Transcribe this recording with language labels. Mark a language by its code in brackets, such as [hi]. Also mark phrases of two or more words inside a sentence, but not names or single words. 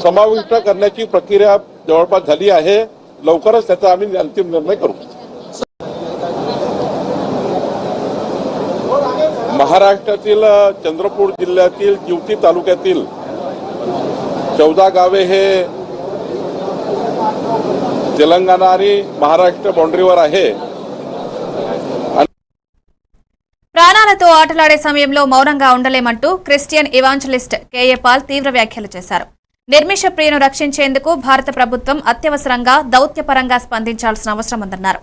[mr] समाविष्ट करण्याची प्रक्रिया जवळपास झाली आहे। लवकरच त्याचा आम्ही अंतिम निर्णय करू। महाराष्ट्रातील चंद्रपूर जिल्ह्यातील जीवती तालुक्यातील 14 गावे हे तेलंगणा आणि महाराष्ट्र బౌండరీवर आहे। [te] ప్రాణాలతో ఆటలాడే సమయంలో మౌనంగా ఉండలేమంటూ [en] Christian evangelist [te] కేఏ పాల్ తీవ్ర వ్యాఖ్యలు చేశారు। నిర్మిష ప్రియను రక్షించేందుకు భారత ప్రభుత్వం అత్యవసరంగా దౌత్యపరంగా స్పందించాల్సిన అవసరం ఉందన్నారు।